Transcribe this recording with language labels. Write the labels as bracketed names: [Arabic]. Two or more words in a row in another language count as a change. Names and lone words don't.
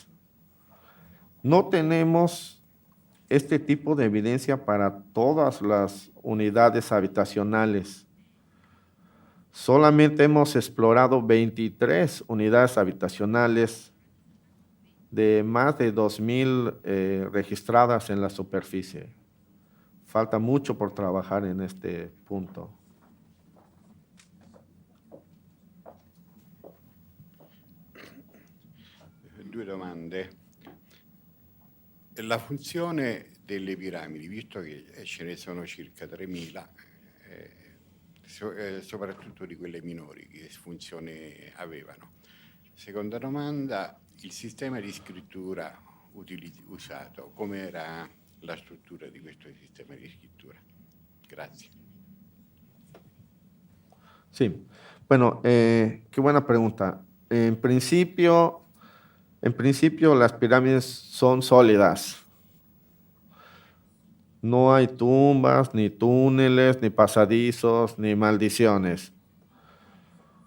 [Spanish] No tenemos este tipo de evidencia para todas las unidades habitacionales. Solamente hemos explorado 23 unidades habitacionales de más de 2,000 registradas en la superficie. Falta mucho por trabajar en este punto. [Italian] Due domande. La funzione delle piramidi, visto che ce ne sono circa 3.000, soprattutto di quelle minori, che funzione avevano? Seconda domanda, il sistema di scrittura usato, com'era la struttura di questo sistema di scrittura? Grazie. [Spanish] Sí, bueno, qué buena pregunta. En principio las pirámides son sólidas. No hay tumbas, ni túneles, ni pasadizos, ni maldiciones.